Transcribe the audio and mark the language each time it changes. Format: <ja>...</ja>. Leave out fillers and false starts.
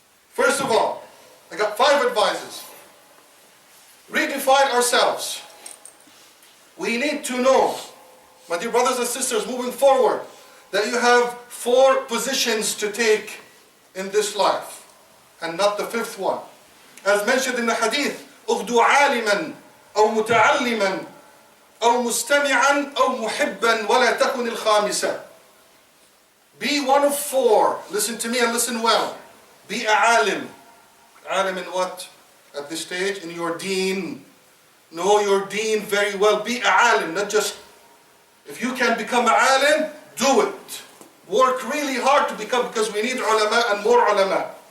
<en>First of all, I got 5 advices. Redefine ourselves. We need to know, my dear brothers and sisters, moving forward, that you have 4 positions to take in this life, and not the 5th one. As mentioned in the hadith,</en> <ar>اغدو عالما أو متعلما أو مستمعا أو محبا ولا تكن الخامسة.</ar> <en>Be one of 4. Listen to me and listen well. Be a alim. Alim in what? At this stage, in your deen. Know your deen very well. Be a alim, not just... If you can become a alim, do it. Work really hard to become, because we need ulama and more ulama.</en>